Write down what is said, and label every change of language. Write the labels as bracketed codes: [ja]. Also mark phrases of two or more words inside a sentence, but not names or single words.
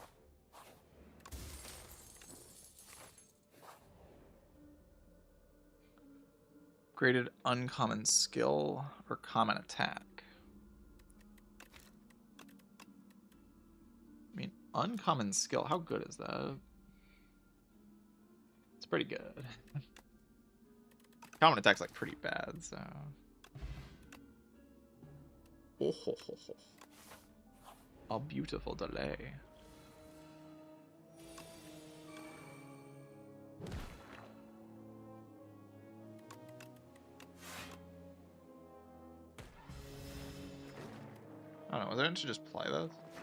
[en] Graded uncommon skill or common attack. I mean, uncommon skill, how good is that? It's pretty good. Common attack's like pretty bad, so. Oh, ho, ho, ho. A beautiful delay. I don't know, was there to just play this?